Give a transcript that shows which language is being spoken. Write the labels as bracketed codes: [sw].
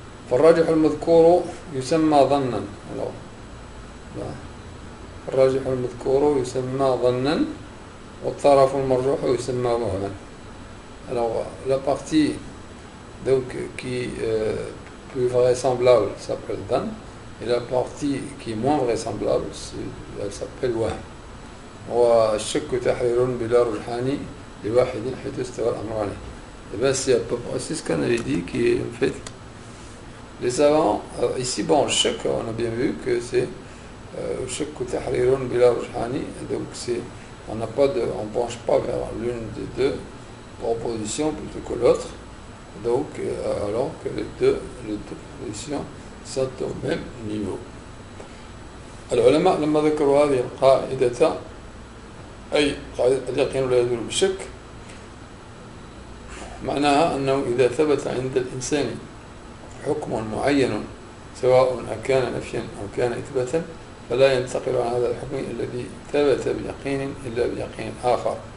[ar] فالراجح المذكور يسمى ظنا. الراجح المذكور يسمى ظنا والطرف المرجوح يسمى وهما. [fr] Alors la partie donc qui est plus vraisemblable s'appelle dhan et la partie qui est moins vraisemblable elle s'appelle wahm. [ar] والشك تحرير بلا رجحان لواحد حيث استوى الأمران. [fr] Et bien c'est à peu près ce qu'on avait dit qui est en fait les savants ici bon shak on a bien vu que c'est [ar] shak tahrirun bila rujhani, [fr] donc c'est on penche pas vers l'une des deux propositions plutôt que l'autre, donc alors que les deux propositions sont au même niveau. [ar] العلماء لما ذكروا هذه القاعدة أي قاعدة اليقين لا يزول بالشك معناها أنه إذا ثبت عند الإنسان حكم معين سواء أكان نفيا أو كان إثباتا فلا ينتقل عن هذا الحكم الذي ثبت بيقين إلا بيقين آخر.